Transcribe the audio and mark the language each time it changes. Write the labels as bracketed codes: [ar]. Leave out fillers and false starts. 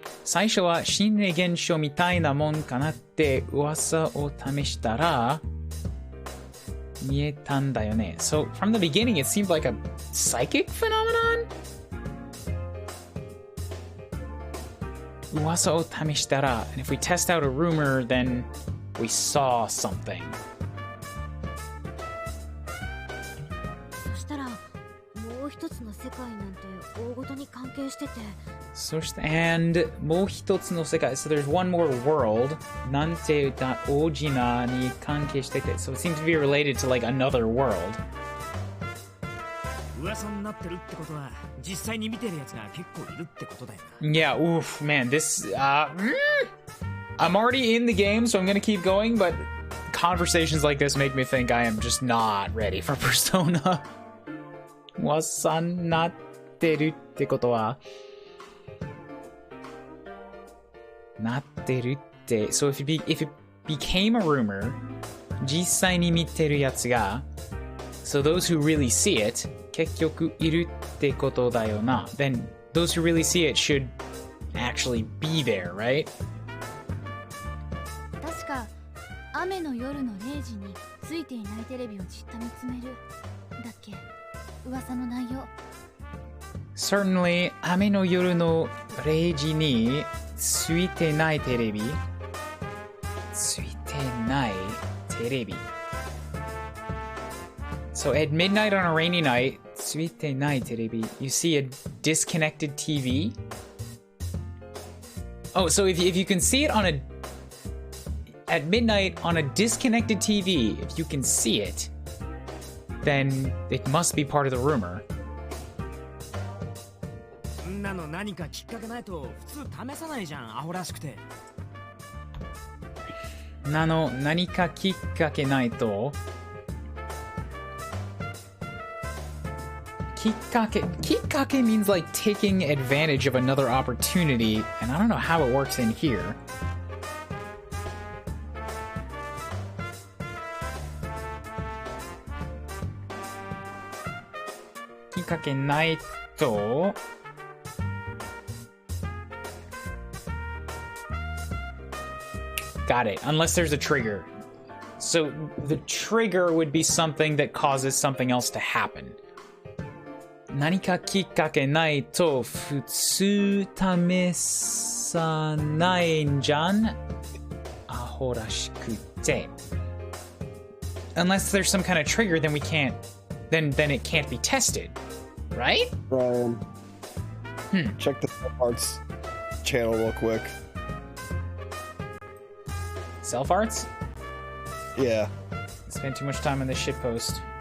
[ja] 最初は心霊現象みたいなもんかなって噂を試したら見えたんだよね。 [en] So from the beginning it seemed like a psychic phenomenon? [ja] 噂を試したら [en] and if we test out a rumor then we saw something. [ja] そしたらもう一つの世界なんて大ごとに関係してて。 [en] And [ja] もう一つの世界 [en] so there's one more world [ja] なんてだ大事なに関係してて [en] so it seems to be related to like another world [ja] 噂になってるってことは実際に見てるやつが結構いるってことだよな [en] Yeah, oof, man, this I'm already in the game so I'm gonna keep going but conversations like this make me think I am just not ready for Persona [ja] 噂になってるってことはなってるって [en] So if it became a rumor [ja] 実際に見てるやつが [en] So those who really see it [ja] 結局いるってことだよな [en] Then those who really see it should actually be there, right? [ja] 確か雨の夜の0時についていないテレビをじっと見つめるだっけ噂の内容 [en] Certainly [ja] 雨の夜の0時についてないテレビついてないテレビ [en] So at midnight on a rainy night [ja] ついてないテレビ [en] You see a disconnected TV? Oh, so if you can see it on a at midnight on a disconnected TV if you can see it then it must be part of the rumor [ja] なの何かきっかけないと普通試さないじゃんアホらしくてなの何かきっかけないときっかけ [en] means like taking advantage of another opportunity and I don't know how it works in here [ja] きっかけないと [en] Got it. Unless there's a trigger. So the trigger would be something that causes something else to happen. [ja] 何かきっかけないと普通試さないんじゃんアホらしくて [en] Unless there's some kind of trigger, then we can't. Then it can't be tested, right? Ryan, check the arts channel real quick. Self arts? Yeah. Spend too much time on this shitpost.